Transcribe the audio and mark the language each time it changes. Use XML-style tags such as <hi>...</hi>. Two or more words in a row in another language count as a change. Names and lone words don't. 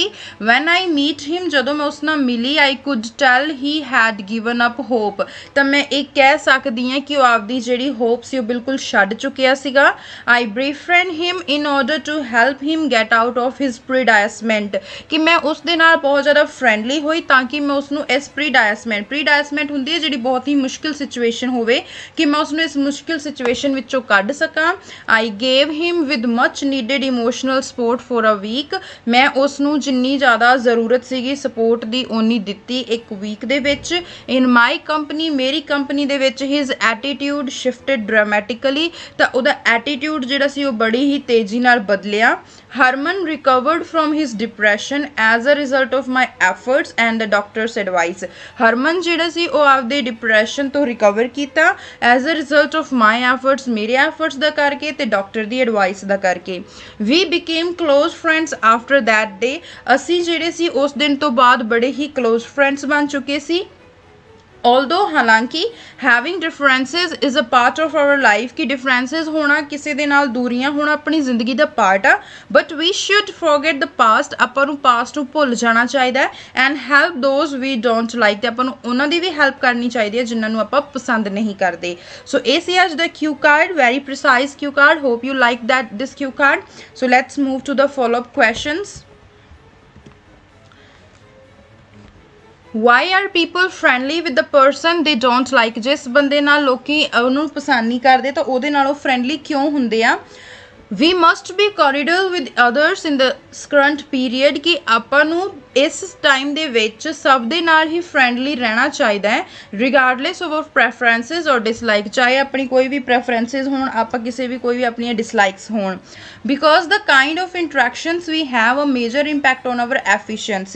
<en>when I meet him,</en> <pa>ਜਦੋਂ ਮੈਂ ਉਸ ਨਾਲ ਮਿਲੀ,</pa> <en>I could tell he had given up hope,</en> <pa>ਤਾਂ ਮੈਂ ਇਹ ਕਹਿ ਸਕਦੀ ਹਾਂ ਕਿ ਉਹ ਆਪਦੀ ਜਿਹੜੀ ਹੋਪ ਸੀ ਉਹ ਬਿਲਕੁਲ ਛੱਡ ਚੁੱਕਿਆ ਸੀਗਾ.</pa> <en>I befriend him in order to help him get out of his predicament,</en> <pa>ਕਿ ਮੈਂ ਉਸ ਦੇ ਨਾਲ ਬਹੁਤ ਜ਼ਿਆਦਾ ਫਰੈਂਡਲੀ ਹੋਈ ਤਾਂ ਕਿ ਮੈਂ ਉਸ ਨੂੰ ਇਸ predicament ਹੁੰਦੀ ਹੈ ਜਿਹੜੀ ਬਹੁਤ ਹੀ ਮੁਸ਼ਕਿਲ ਸਿਚੁਏਸ਼ਨ ਹੋਵੇ, ਕਿ ਮੈਂ ਉਸ ਨੂੰ ਇਸ ਮੁਸ਼ਕਿਲ ਸਿਚੁਏਸ਼ਨ ਵਿੱਚੋਂ ਕੱਢ ਸਕਾਂ.</pa> <en>I gave him with much needed emotional support for a week,</en> <pa>ਮੈਂ ਉਸ ਨੂੰ ਜਿੰਨੀ ਜ਼ਿਆਦਾ ਜ਼ਰੂਰਤ ਸੀਗੀ ਸਪੋਰਟ ਦੀ ਓਨੀ ਦਿੱਤੀ ਇੱਕ ਵੀਕ ਦੇ ਵਿੱਚ.</pa> <en>in my company,</en> <pa>ਮੇਰੀ ਕੰਪਨੀ ਦੇ ਵਿੱਚ</pa> <en>his attitude shifted dramatically,</en> <pa>ਤਾਂ ਉਹਦਾ attitude ਜਿਹੜਾ ਸੀ ਉਹ ਬੜੀ ਹੀ ਤੇਜ਼ੀ ਨਾਲ ਬਦਲਿਆ.</pa> <en>Harman recovered from his depression as a result of my efforts and the doctor's advice.</en> <pa>ਹਰਮਨ ਜਿਹੜਾ ਸੀ ਉਹ ਆਪਦੇ ਡਿਪਰੈਸ਼ਨ ਤੋਂ ਰਿਕਵਰ ਕੀਤਾ</pa> <en>as a result of my efforts,</en> <pa>ਮੇਰੇ efforts ਦਾ ਕਰਕੇ ਤੇ ਡਾਕਟਰ ਦੀ ਐਡਵਾਈਸ ਦਾ ਕਰਕੇ.</pa> <en>We became close friends after that day,</en> <pa>ਅਸੀਂ ਜਿਹੜੇ ਸੀ ਉਸ ਦਿਨ ਤੋਂ ਬਾਅਦ ਬੜੇ ਹੀ</pa> <en>close friends</en> <pa>ਬਣ ਚੁੱਕੇ ਸੀ.</pa> <en>although ਹਾਲਾਂਕਿ having differences is a part of our life,</en> <pa>ਕਿ differences ਹੋਣਾ ਕਿਸੇ ਦੇ ਨਾਲ ਦੂਰੀਆਂ ਹੋਣਾ ਆਪਣੀ ਜ਼ਿੰਦਗੀ ਦਾ ਪਾਰਟ ਆ,</pa> <en>but we should forget the past,</en> <pa>ਆਪਾਂ ਨੂੰ past ਨੂੰ ਭੁੱਲ ਜਾਣਾ ਚਾਹੀਦਾ ਹੈ</pa> <en>and help those we don't like,</en> <pa>ਤੇ ਆਪਾਂ ਨੂੰ ਉਹਨਾਂ ਦੀ ਵੀ ਹੈਲਪ ਕਰਨੀ ਚਾਹੀਦੀ ਹੈ ਜਿਨ੍ਹਾਂ ਨੂੰ ਆਪਾਂ ਪਸੰਦ ਨਹੀਂ ਕਰਦੇ.</pa> <en>so</en> <pa>ਇਹ ਸੀ ਅੱਜ ਦਾ</pa> <en>cue card, very precise cue card. hope you like this cue card. so let's move to the follow-up questions. Why are people friendly with the person they don't like?</en> <pa>ਜਿਸ ਬੰਦੇ ਨਾਲ ਲੋਕੀ ਉਹਨੂੰ ਪਸੰਦ ਨਹੀਂ ਕਰਦੇ ਤਾਂ ਉਹਦੇ ਨਾਲ ਉਹ friendly ਕਿਉਂ ਹੁੰਦੇ ਆ?</pa> <en>We must be cordial with others in the current period,</en> <pa>ਕਿ ਆਪਾਂ ਨੂੰ ਇਸ ਟਾਈਮ ਦੇ ਵਿੱਚ ਸਭ ਦੇ ਨਾਲ ਹੀ ਫਰੈਂਡਲੀ ਰਹਿਣਾ ਚਾਹੀਦਾ ਹੈ</pa> <en>regardless of preferences</en> <pa>ਔਰ ਡਿਸਲਾਈਕ, ਚਾਹੇ ਆਪਣੀ ਕੋਈ ਵੀ ਪ੍ਰੈਫਰੈਂਸਿਸ ਹੋਣ, ਆਪਾਂ ਕਿਸੇ ਵੀ ਕੋਈ ਵੀ ਆਪਣੀਆਂ ਡਿਸਲਾਈਕਸ ਹੋਣ,</pa> <en>because the kind of interactions we have a major impact on our efficiency.</en>